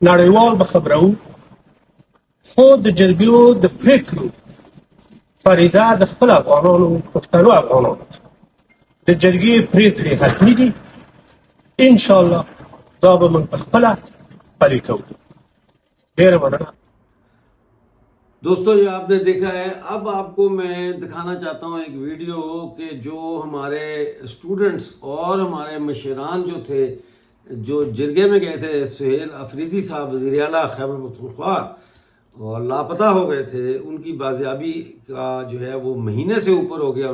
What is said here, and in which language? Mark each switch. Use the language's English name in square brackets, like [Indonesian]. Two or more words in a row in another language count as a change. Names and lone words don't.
[Pashto] نړیوال به خبرو خو د جرګو د پریکړو فریضه د خپل افغانانو پښتنو افغانانو د جرګې پریکړې حتمي دي ان شاء الله دا به موږ په خپله پلي کوو. ډېره مننه. [Urdu] دوستو یہ آپ نے دیکھا ہے. اب آپ کو میں دکھانا چاہتا ہوں ایک ویڈیو کہ جو ہمارے اسٹوڈنٹس اور ہمارے مشران جو تھے جو جرگے میں گئے تھے سہیل افریدی صاحب وزیر اعلیٰ خیبر پختونخوا اور لاپتہ ہو گئے تھے ان کی بازیابی کا جو ہے وہ مہینے سے اوپر ہو گیا.